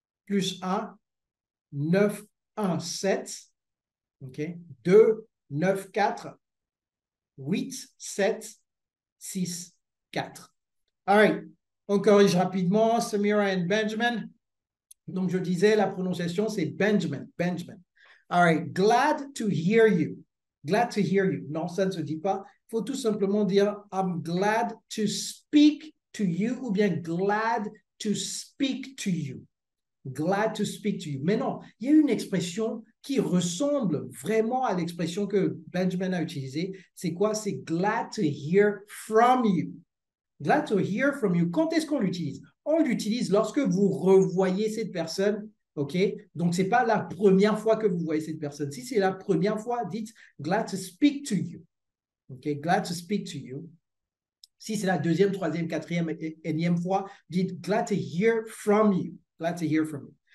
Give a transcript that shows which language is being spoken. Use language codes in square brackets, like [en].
[en] +1 917 okay, 294 87 64. All right. [fr] On corrige rapidement, Samira and Benjamin. Donc, je disais, la prononciation, c'est Benjamin. [en] All right. Glad to hear you. Glad to hear you. [fr] Non, ça ne se dit pas. Il faut tout simplement dire [en] I'm glad to speak to you [fr] ou bien [en] glad to speak to you. Glad to speak to you. [fr] Mais non, il y a une expression qui ressemble vraiment à l'expression que Benjamin a utilisée. C'est quoi? C'est [en] glad to hear from you. Glad to hear from you. [fr] Quand est-ce qu'on l'utilise? On l'utilise lorsque vous revoyez cette personne, OK? Donc, ce n'est pas la première fois que vous voyez cette personne. Si c'est la première fois, dites [en] glad to speak to you. [fr] OK? [en] Glad to speak to you. [fr] Si c'est la 2e, 3e, 4e, énième fois, dites [en] glad to hear from you. Glad to hear from you.